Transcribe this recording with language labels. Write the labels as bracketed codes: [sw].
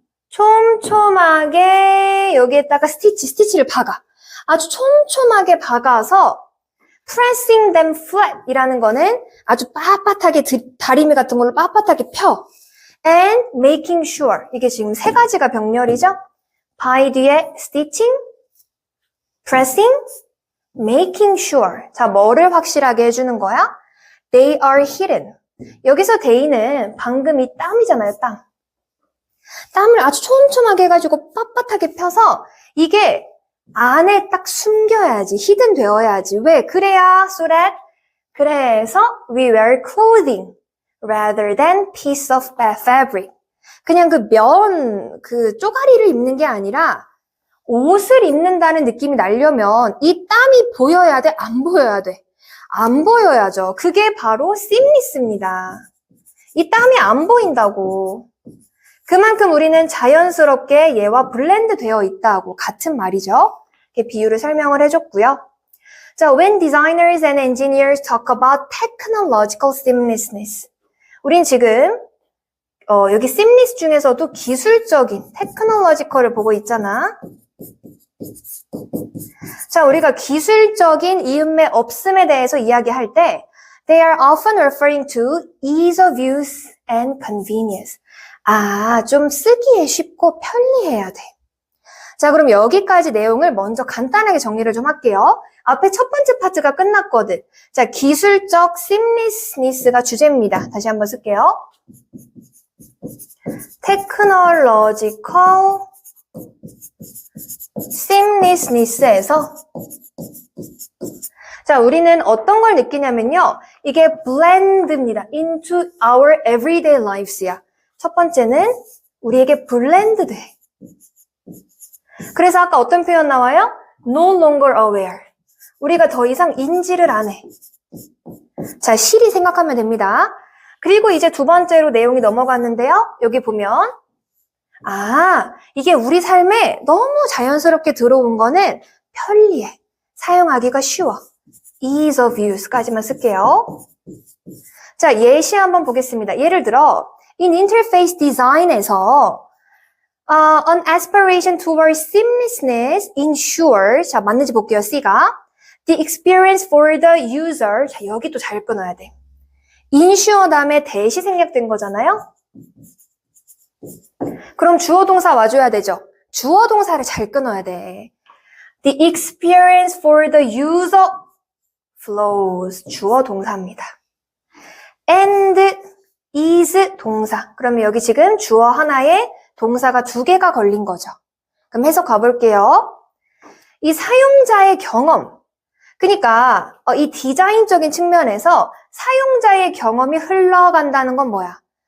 [ko] 촘촘하게 여기에다가 스티치를 박아. 아주 촘촘하게 박아서 [en] pressing them flat [ko] 이라는 거는 아주 빳빳하게 다리미 같은 걸로 빳빳하게 펴. [en] and making sure. [ko] 이게 지금 세 가지가 병렬이죠? [en] by 뒤에 stitching, pressing, making sure. [ko] 자, 뭐를 확실하게 해주는 거야? [en] They are hidden. [ko] 여기서 they는 방금 이 땀이잖아요, 땀. 땀을 아주 촘촘하게 해가지고 빳빳하게 펴서 이게 안에 딱 숨겨야지, hidden 되어야지. 왜? [en] 그래야, so that, 그래서 we wear clothing rather than piece of fabric. [ko] 그냥 그 쪼가리를 입는 게 아니라 옷을 입는다는 느낌이 나려면 이 땀이 보여야 돼? 안 보여야 돼? 안 보여야죠. 그게 바로 seamless입니다. 이 땀이 안 보인다고. 그만큼 우리는 자연스럽게 얘와 블렌드 되어 있다고 같은 말이죠. 이렇게 비유를 설명을 해줬고요. [en] 자, when designers and engineers talk about technological seamlessness. [ko] 우린 지금 여기 seamless 중에서도 기술적인 technological을 보고 있잖아. 자, 우리가 기술적인 이음매 없음에 대해서 이야기할 때 [en] they are often referring to ease of use and convenience. [ko] 아, 좀 쓰기에 쉽고 편리해야 돼. 자, 그럼 여기까지 내용을 먼저 간단하게 정리를 좀 할게요. 앞에 첫 번째 파트가 끝났거든. 자, 기술적 seamlessness가 주제입니다. 다시 한번 쓸게요. technological seamlessness에서 자, 우리는 어떤 걸 느끼냐면요. 이게 blend입니다. [en] into our everyday lives야. [ko] 첫 번째는 우리에게 블렌드 돼. 그래서 아까 어떤 표현 나와요? [en] no longer aware. [ko] 우리가 더 이상 인지를 안 해. 자, 실이 생각하면 됩니다. 그리고 이제 두 번째로 내용이 넘어갔는데요. 여기 보면 아, 이게 우리 삶에 너무 자연스럽게 들어온 거는 편리해. 사용하기가 쉬워. [en] ease of use [ko] 까지만 쓸게요. 자, 예시 한번 보겠습니다. 예를 들어 [en] in interface design에서 an aspiration towards seamlessness ensures [ko] 자, 맞는지 볼게요. C가 [en] the experience for the user [ko] 자, 여기 또 잘 끊어야 돼. ensure 다음에 대시 생략된 거잖아요. 그럼 주어 동사 와줘야 되죠. 주어 동사를 잘 끊어야 돼. [en] The experience for the user flows [ko] 주어 동사입니다. [en] and is 동사. [ko] 그러면 여기 지금 주어 하나에 동사가 두 개가 걸린 거죠. 그럼 해석 가볼게요. 이 사용자의 경험. 그러니까 이 디자인적인 측면에서 사용자의 경험이 흘러간다는 건 뭐야?